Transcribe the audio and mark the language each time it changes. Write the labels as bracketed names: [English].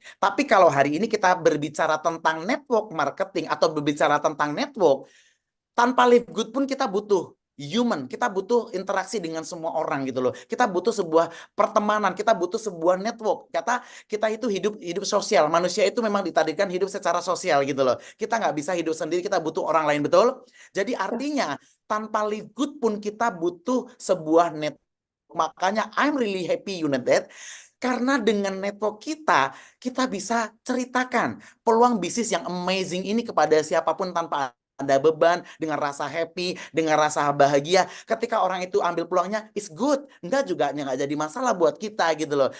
[Indonesian] Tapi kalau hari ini kita berbicara tentang network marketing atau berbicara tentang network, tanpa Live Good pun kita butuh human, kita butuh interaksi dengan semua orang gitu loh. Kita butuh sebuah pertemanan, kita butuh sebuah network. Kata kita itu hidup sosial. Manusia itu memang ditadikan hidup secara sosial gitu loh. Kita nggak bisa hidup sendiri, kita butuh orang lain, betul? Jadi artinya tanpa Live Good pun kita butuh sebuah network Makanya [English] I'm really happy, you know that. [Indonesian] Karena dengan network kita bisa ceritakan peluang bisnis yang amazing ini kepada siapapun tanpa ada beban, dengan rasa happy, dengan rasa bahagia. Ketika orang itu ambil peluangnya, [English] it's good. [Indonesian] Enggak juga, nggak jadi masalah buat kita gitu loh.